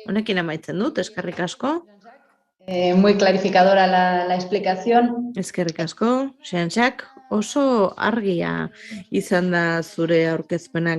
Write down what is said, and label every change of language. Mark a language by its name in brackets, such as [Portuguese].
[Basque] Honekin amaitzen dut, eskerrik asko. [Spanish] Muy clarificadora la explicación. [Basque] Eskerrik asko, Xantxak, oso argia izan da zure aurkezpena.